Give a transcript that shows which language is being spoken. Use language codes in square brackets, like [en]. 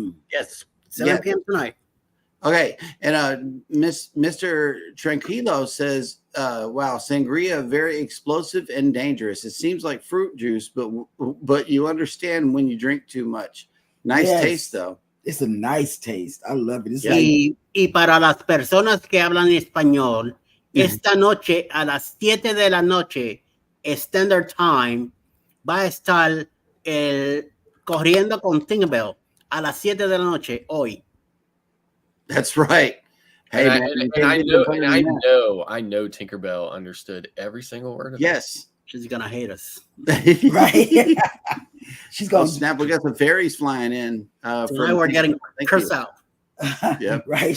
[en] Yes, 7 p.m. tonight. Okay, and Mr. Tranquilo says, wow, sangria, very explosive and dangerous. It seems like fruit juice, but you understand when you drink too much. Nice taste, though. It's a nice taste. I love it. It's [es] Y para las personas que hablan español, esta noche a las 7 de la noche, Standard Time, va a estar el Corriendo con Tinkerbell a las 7 de la noche hoy. [en] That's right. Hey, I know Tinkerbell understood every single word of it. She's gonna hate us. Right. She's going to snap. We got some fairies flying in. Tonight we're getting cursed out. Yep. Right.